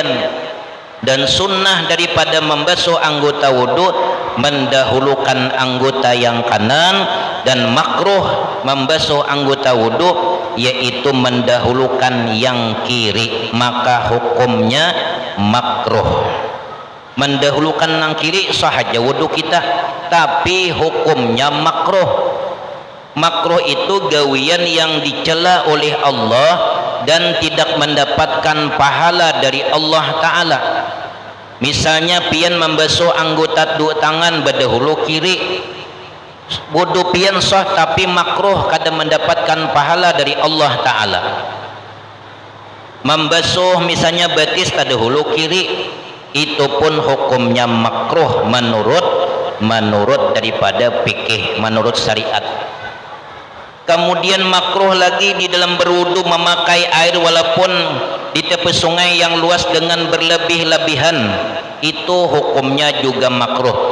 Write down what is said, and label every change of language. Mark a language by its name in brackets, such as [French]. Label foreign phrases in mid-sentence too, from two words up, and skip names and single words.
[Indonesian] Dan sunnah daripada membasuh anggota wudhu, mendahulukan anggota yang kanan, dan makruh membasuh anggota wudhu yaitu mendahulukan yang kiri, maka hukumnya makruh. Mendahulukan yang kiri sahaja wudhu kita, tapi hukumnya makruh. Makruh itu gawian yang dicela oleh Allah dan tidak mendapatkan pahala dari Allah Ta'ala. [Banjar] Misalnya pian membasuh anggota 2 tangan berdahulu kiri, wudu pian sah, tapi makruh kada mendapatkan pahala dari Allah Ta'ala. [Indonesian] Membasuh misalnya betis terdahulu kiri, itu pun hukumnya makruh menurut daripada fikih, menurut syariat. Kemudian makruh lagi di dalam berwudu memakai air walaupun di tepi sungai yang luas dengan berlebih-lebihan, itu hukumnya juga makruh.